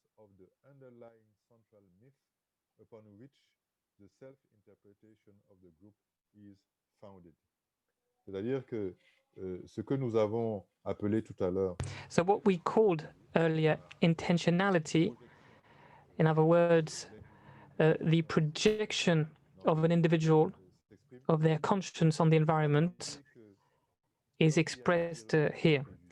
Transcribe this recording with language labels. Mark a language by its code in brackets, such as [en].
[en] of the underlying central myth upon which the self-interpretation of the group is founded. [fr] C'est-à-dire que ce que nous avons appelé tout à l'heure. [en] So what we called earlier intentionality, in other words, the projection of an individual, of their conscience on the environment, is expressed here.